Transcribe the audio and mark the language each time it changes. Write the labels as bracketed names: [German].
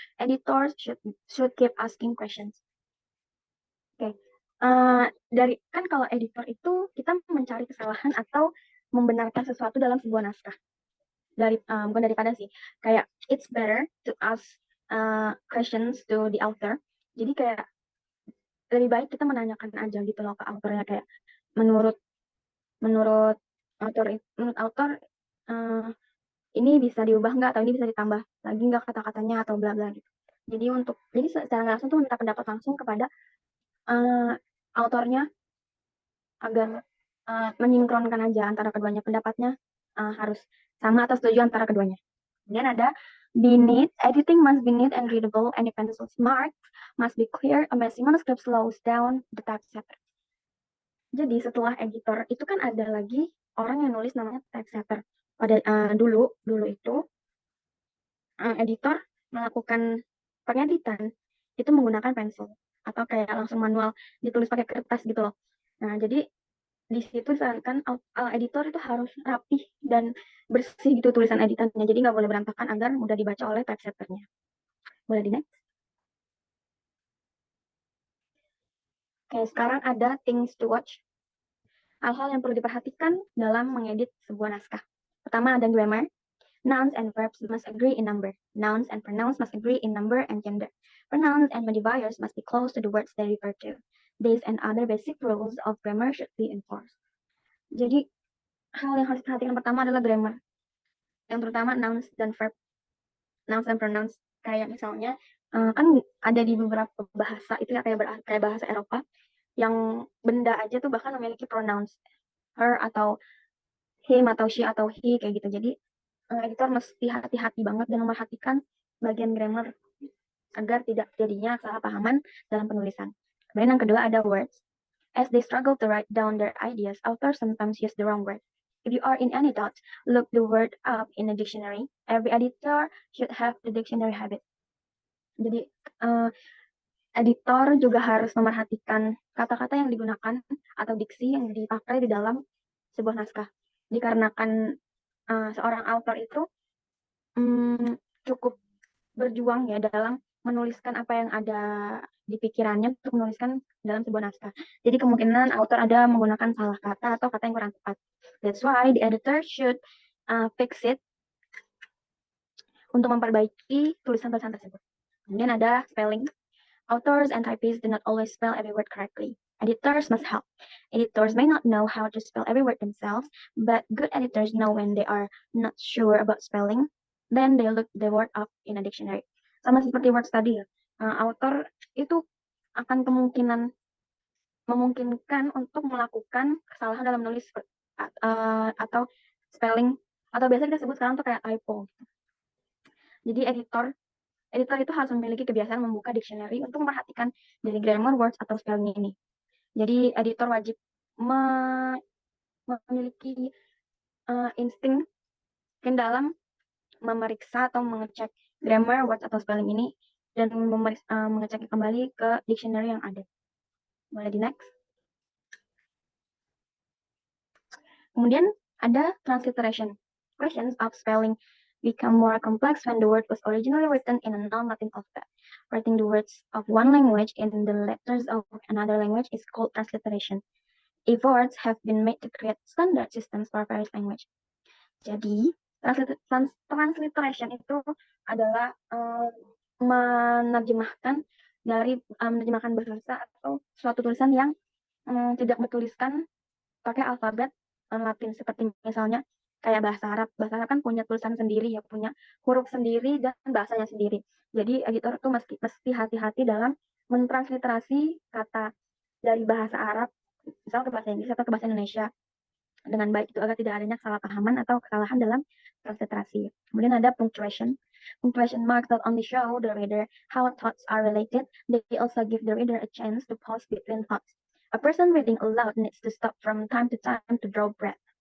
[English] Editors should keep asking questions. Oke. [Indonesian] Dari kan kalau editor itu kita mencari kesalahan atau membenarkan sesuatu dalam sebuah naskah. Bukan daripada sih, kayak [English] it's better to ask questions to the author. [Indonesian] Jadi kayak lebih baik kita menanyakan aja gitu loh ke autornya, kayak menurut autor ini bisa diubah nggak, atau ini bisa ditambah lagi nggak kata-katanya atau bla bla gitu. Jadi secara langsung tuh minta pendapat langsung kepada autornya agar menyinkronkan aja antara keduanya, pendapatnya harus sama atau setuju antara keduanya. Kemudian ada [English] be neat. Editing must be neat and readable, and the pencil's marks must be clear. A messy manuscript slows down the typesetter. [Indonesian] Jadi setelah editor itu kan ada lagi orang yang nulis namanya typesetter. Pada dulu itu editor melakukan pengeditan itu menggunakan pensil atau kayak langsung manual ditulis pakai kertas gitu loh. Nah, jadi di situ disarankan editor itu harus rapih dan bersih gitu tulisan editannya. Jadi nggak boleh berantakan agar mudah dibaca oleh typesetternya. Boleh di next. Oke, sekarang ada [English] things to watch. [Indonesian] Hal-hal yang perlu diperhatikan dalam mengedit sebuah naskah. Pertama ada grammar. [English] Nouns and verbs must agree in number. Nouns and pronouns must agree in number and gender. Pronouns and modifiers must be close to the words they refer to. These and other basic rules of grammar should be enforced. [Indonesian] Jadi, hal yang harus diperhatikan pertama adalah grammar. Yang terutama nouns dan verb. [English] Nouns and pronouns. [Indonesian] Kayak misalnya, kan ada di beberapa bahasa, itu ya kayak bahasa Eropa, yang benda aja tuh bahkan memiliki pronouns. Her atau him atau she atau he, kayak gitu. Jadi, editor mesti hati-hati banget dan memperhatikan bagian grammar agar tidak jadinya salah pahaman dalam penulisan. Kemudian yang kedua ada words. [English] As they struggle to write down their ideas, authors sometimes use the wrong word. If you are in any doubt, look the word up in a dictionary. Every editor should have the dictionary habit. [Indonesian] Jadi editor juga harus memerhatikan kata-kata yang digunakan atau diksi yang dipakai di dalam sebuah naskah. Dikarenakan seorang author itu cukup berjuang ya dalam menuliskan apa yang ada di pikirannya untuk menuliskan dalam sebuah naskah. Jadi kemungkinan author ada menggunakan salah kata atau kata yang kurang tepat. [English] That's why the editor should fix it [Indonesian] untuk memperbaiki tulisan-tulisan tersebut. Kemudian ada [English] spelling. Authors and typists do not always spell every word correctly. Editors must help. Editors may not know how to spell every word themselves, but good editors know when they are not sure about spelling, then they look the word up in a dictionary. [Indonesian] Sama seperti word study ya. Author itu akan memungkinkan untuk melakukan kesalahan dalam menulis atau spelling, atau biasa kita sebut sekarang tuh kayak typo. Jadi editor itu harus memiliki kebiasaan membuka dictionary untuk memperhatikan dari grammar words atau spelling ini. Jadi editor wajib memiliki insting dalam memeriksa atau mengecek grammar words atau spelling ini dan mengecek kembali ke dictionary yang ada. Boleh di next. Kemudian ada transliteration. [English] Questions of spelling become more complex when the word was originally written in a non-Latin alphabet. Writing the words of one language in the letters of another language is called transliteration. Efforts have been made to create standard systems for various language. [Indonesian] Jadi, transliteration itu adalah menerjemahkan bahasa atau suatu tulisan yang tidak bertuliskan pakai alfabet Latin, seperti misalnya kayak bahasa Arab. Bahasa Arab kan punya tulisan sendiri ya, punya huruf sendiri dan bahasanya sendiri. Jadi editor tuh mesti hati-hati dalam mentransliterasi kata dari bahasa Arab misal ke bahasa Inggris atau ke bahasa Indonesia dengan baik, itu agar tidak adanya kesalahpahaman atau kesalahan dalam transliterasi. Kemudian ada punctuation. [English] Punctuation marks not only show the reader how thoughts are related, they also give the reader a chance to pause between thoughts. A person reading aloud needs to stop from time to time to draw breath.